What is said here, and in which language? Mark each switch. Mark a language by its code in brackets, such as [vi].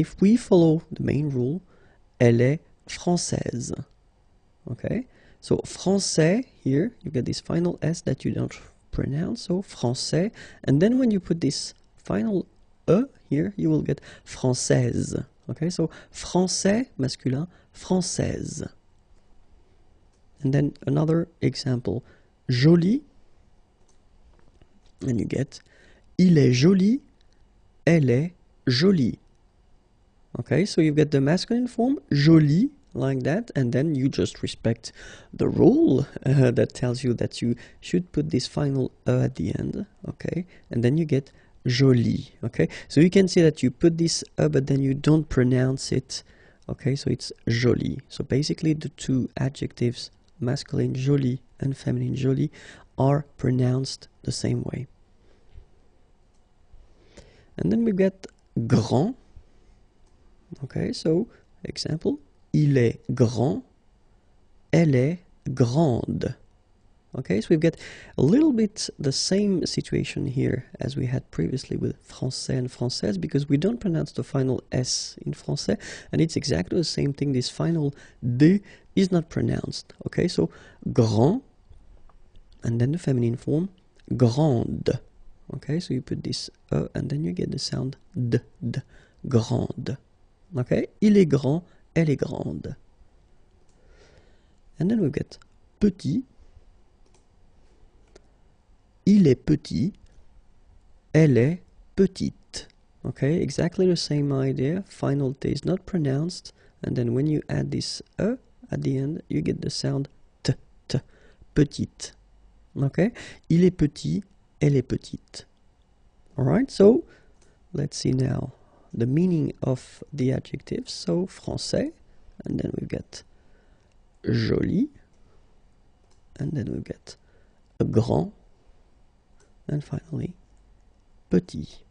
[en] And if we follow the main rule, [fr] elle est française. [en] Okay, so français, here you get this final S that you don't pronounce, so français, and then when you put this final E here, you will get française. Okay, so français masculin, française. And then another example, joli, and you get [fr] il est joli, elle est jolie. [en] Okay, so you get the masculine form, joli, like that, and then you just respect the rule that tells you that you should put this final e at the end. Okay, and then you get joli. Okay, so you can see that you put this e but then you don't pronounce it. Okay, so it's joli. So basically the two adjectives, masculine joli and feminine jolie, are pronounced the same way. And then we get grand. Okay, so example, [fr] il est grand, elle est grande. [en] Okay, so we've got a little bit the same situation here as we had previously with français and française, because we don't pronounce the final S in français, and it's exactly the same thing. This final D is not pronounced. Okay, so grand, and then the feminine form, grande. Okay, so you put this E, and then you get the sound D, D, grande. [fr] Okay, il est grand, elle est grande. [en] And then we get petit. [fr] Il est petit, elle est petite. [en] Okay, exactly the same idea. Final T is not pronounced, and then when you add this E at the end, you get the sound T, T, petite. [fr] Okay, il est petit, elle est petite. [en] Alright, so let's see now the meaning of the adjectives. So français, and then we get joli, and then we get grand, and finally petit.